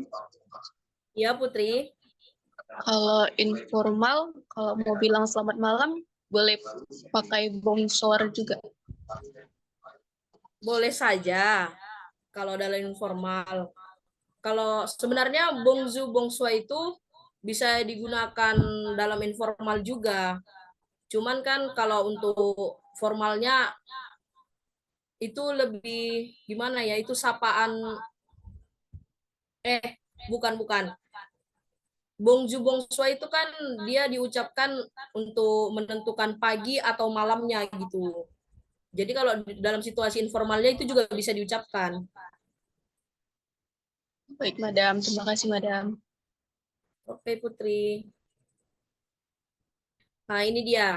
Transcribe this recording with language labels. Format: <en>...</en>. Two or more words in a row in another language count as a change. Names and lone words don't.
<id>Ya, Putri. Kalau informal, kalau mau bilang selamat malam, boleh pakai bonsoir juga. Boleh saja kalau dalam informal. Kalau sebenarnya</id> <fr>bonjour, bonsoir</fr> <id>itu bisa digunakan dalam informal juga. Cuman kan kalau untuk formalnya itu lebih gimana ya, itu sapaan bukan.</id> <fr>Bonjour, bonsoir</fr> <id>itu kan dia diucapkan untuk menentukan pagi atau malamnya gitu. Jadi kalau dalam situasi informalnya itu juga bisa diucapkan. Baik, Madam. Terima kasih, Madam. Oke, Putri. Nah, ini dia.</id>